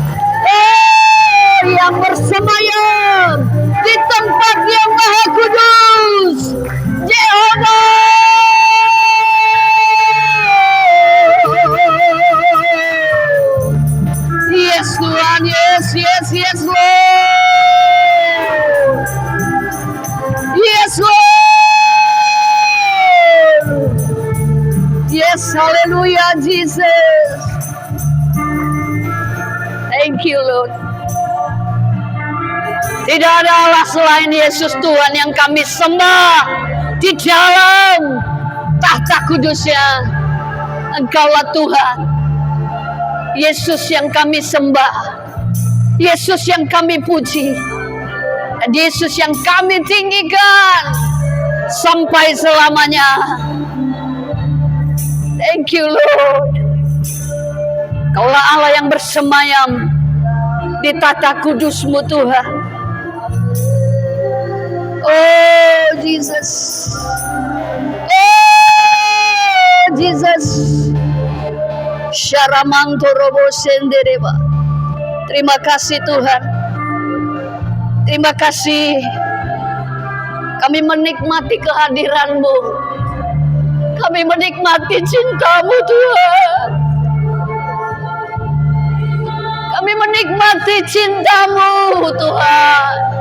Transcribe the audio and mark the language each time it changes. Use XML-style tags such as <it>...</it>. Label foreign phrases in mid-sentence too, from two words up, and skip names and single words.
<id>Yang bersemayam di tempat yang Maha Kudus, Jehovah. Yes Tuhan,</id> <en>yes, yes, yes Lord. Yes Lord. Yes, hallelujah Jesus. Thank you Lord.</en> <id>Tidak ada Allah selain Yesus Tuhan yang kami sembah di dalam tahta kudusnya. Engkaulah Tuhan. Yesus yang kami sembah, Yesus yang kami puji, dan Yesus yang kami tinggikan sampai selamanya.</id> <en>Thank you Lord.</en> <id>Kaulah Allah yang bersemayam di tahta kudus-Mu Tuhan.</id> <en>Oh Jesus, oh Jesus. Syaramantorobo sendereba.</en> <id>Terima kasih Tuhan. Terima kasih. Kami menikmati kehadiran-Mu. Kami menikmati cinta-Mu Tuhan. Kami menikmati cinta-Mu Tuhan.</id>